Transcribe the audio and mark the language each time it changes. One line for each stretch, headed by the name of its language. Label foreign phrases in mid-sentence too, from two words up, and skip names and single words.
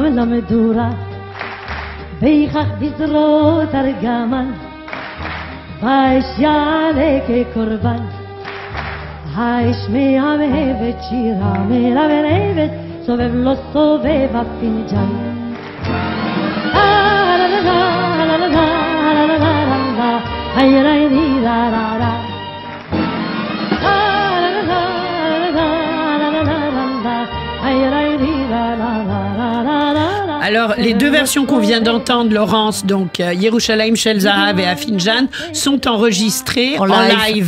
Hebrew: למדורה ויכח בזרועות ארגמן והאש יעלה כקורבן האש מהבהבת שירה מלבלבת סובב לא סובב הפינג'אן לה לה לה לה לה לה לה לה לה היי רי רי לה לה לה
French: Alors, les deux versions qu'on vient d'entendre, Laurence, donc Yerushalayim Shel Zahav et Afinjan, sont enregistrées en live